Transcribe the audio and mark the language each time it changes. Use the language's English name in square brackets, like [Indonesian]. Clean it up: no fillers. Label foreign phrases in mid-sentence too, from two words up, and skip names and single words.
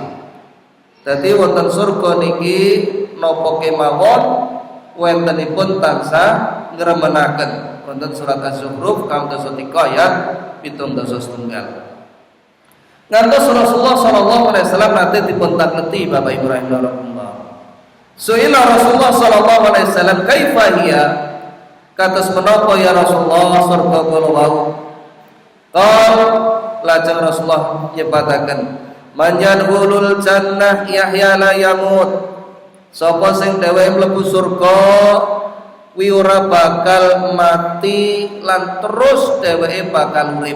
[Javanese] Dadi wonten surga niki napa kemawon wentenipun tansah ngremenaken. Wonten surat Az-Zukhruf kaum 3 ayat 17. Ngantos Rasulullah [Arabic] صلى الله عليه وسلم [Javanese] nate dipun takleti Bapak Ibu rahimakumullah. [Arabic] سئل رسول الله صلى الله عليه وسلم كيف هي, [Javanese] kados menapa [Arabic] يا رسول الله [Javanese] surga kula wau. Qal, lajeng Rasulullah nyebataken [Arabic] من يدخل الجنة يحيا لا يموت, [Javanese] sapa sing dheweke mlebu surga kuwi ora bakal mati lan terus dheweke bakal urip.